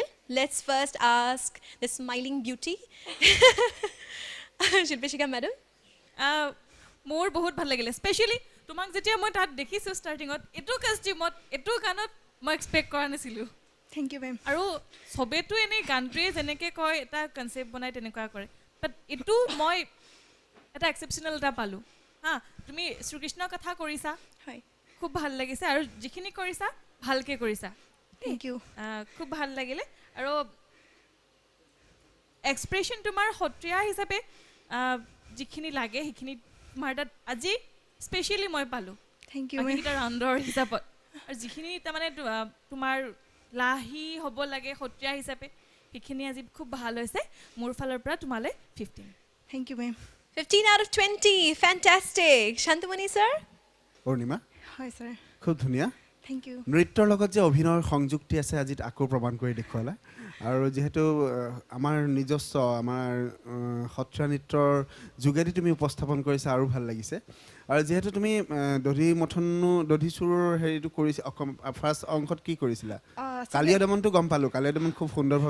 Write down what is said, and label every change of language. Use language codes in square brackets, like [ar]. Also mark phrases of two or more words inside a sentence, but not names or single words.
[en] Let's first ask the smiling beauty. [as] শিল্পীশিকা madam. মোৰ বহুত ভাল লাগিলে স্পেচিয়েলি তোমাক যেতিয়া মই তাত দেখিছোঁ ষ্টাৰ্টিঙত এইটো কাষ্টিউমত এইটো গানত মই এক্সপেক্ট কৰা নাছিলোঁ [en] Thank you, ma'am. [as] আৰু চবেতো এনেই গানটোৱে যেনেকৈ কয় এটা কনচেপ্ট বনাই তেনেকুৱা কৰে বাট এইটো মই এটা এক্সেপশ্যনেল এটা পালোঁ হা তুমি শ্ৰীকৃষ্ণৰ কথা কৰিছা হয় খুব ভাল লাগিছে আৰু যিখিনি কৰিছা ভালকৈ কৰিছা [en] Thank you. [as] খুব ভাল লাগিলে আৰু এক্সপ্ৰেশ্যন তোমাৰ সত্ৰীয়া হিচাপে যিখিনি লাগে সেইখিনি তোমাৰ তাত আজি স্পেচিয়েলি মই পালোঁ [en] Thank you, [as] বাকীকেইটা ৰাউণ্ডৰ হিচাপত আৰু যিখিনি তাৰমানে তোমাৰ লাহি হ'ব লাগে সত্ৰীয়া হিচাপে সেইখিনি আজি খুব ভাল হৈছে মোৰ ফালৰ পৰা তোমালৈ 15 [en] Thank you, ma'am. 15 out of 20. Fantastic. Shantamani, sir? [as] অৰুণিমা [en] Hi, sir. [as] খুব ধুনীয়া [en] Thank you. [as] নৃত্যৰ লগত যে অভিনয়ৰ সংযুক্তি আছে আজি আকৌ প্ৰমাণ কৰি দেখুৱালা আৰু যিহেতু আমাৰ নিজস্ব আমাৰ সত্ৰীয়া নৃত্যৰ যোগেদি তুমি উপস্থাপন কৰিছা আৰু ভাল লাগিছে আৰু যিহেতু তুমি দধি চুৰৰ হেৰিটো কৰিছা ফাৰ্ষ্ট অংশত কি কৰিছিলা কালিয়া দমনটো গম পালোঁ কালিয়া দমন খুব সুন্দৰভাৱে